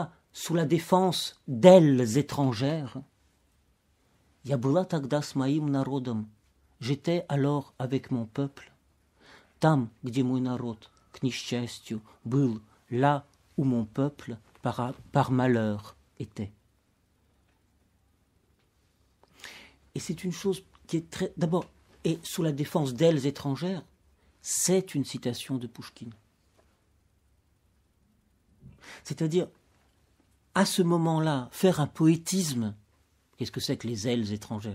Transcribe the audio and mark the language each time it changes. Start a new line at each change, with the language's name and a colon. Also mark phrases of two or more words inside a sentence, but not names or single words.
French: sous la défense d'ailes étrangères.
Russian: Я была тогда с моим народом.
French: J'étais alors avec mon peuple.
Russian: Там, где мой народ, к несчастью, был,
French: là où mon peuple, par malheur, était. Et c'est une chose qui est très... D'abord, et sous la défense d'ailes étrangères, c'est une citation de Pouchkine. C'est-à-dire, à ce moment-là, faire un poétisme, qu'est-ce que c'est que les ailes étrangères?